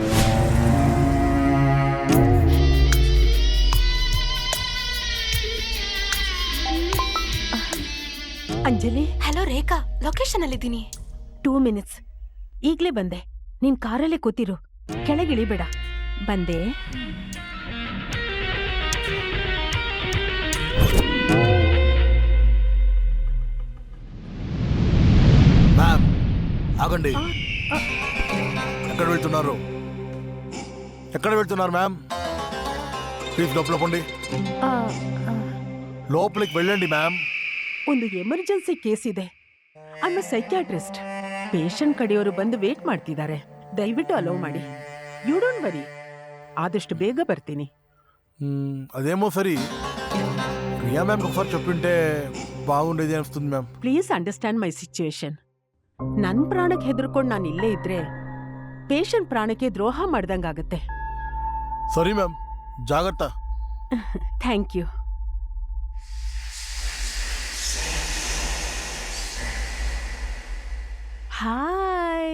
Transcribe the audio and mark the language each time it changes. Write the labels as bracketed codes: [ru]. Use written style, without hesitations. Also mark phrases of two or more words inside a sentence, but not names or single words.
[kn] ಅಂಜಲಿ, ಹಲೋ ರೇಖಾ, ಲೊಕೇಶನ್ ಅಲ್ಲಿದ್ದೀನಿ. 2 minutes. ಈಗ್ಲೇ ಬಂದೆ. ನೀನ್ ಕಾರಲ್ಲೇ ಕೂತಿರು, ಕೆಳಗಿಳಿಬೇಡ. ಬಂದೆ. [te] మ్యామ్ ఆగండి. ఎక్కడ వెళ్తున్నారు? ఎక్కడ వెళ్తున్నారు మ్యామ్? ప్లీజ్ లోపల పోండి. లోపలికి వెళ్ళండి మ్యామ్. [kn] ಒಂದು ಎಮರ್ಜೆನ್ಸಿ ಕೇಸ್ ಇದೆ. [en] I am psychiatrist. [kn] ಪೇಷಂಟ್ ಕಡೆಯವರು ಬಂದು ವೇಟ್ ಮಾಡ್ತಿದ್ದಾರೆ. ದಯವಿಟ್ಟು ಅಲೋ ಮಾಡಿ. [en] you don't worry, [kn] ಆದಷ್ಟು ಬೇಗ ಬರ್ತೀನಿ. [te] అదేమో సరి. రియా మ్యామ్ ఒకసారి చెప్పింటే బాగుండేది అనిపిస్తుంది మ్యామ్. [en] please understand my situation. [kn] ನನ್ನ ಪ್ರಾಣಕ್ಕೆ ಹೆದರ್ಕೊಂಡು ನಾನು ಇಲ್ಲೇ ಇದ್ರೆ ಪೇಷಂಟ್ ಪ್ರಾಣಕ್ಕೆ ದ್ರೋಹ ಮಾಡ್ದಂಗಾಗತ್ತೆ. ಸರಿ ಮ್ಯಾಮ್, ಜಾಗ್ರತಾ. [en] thank you. hi.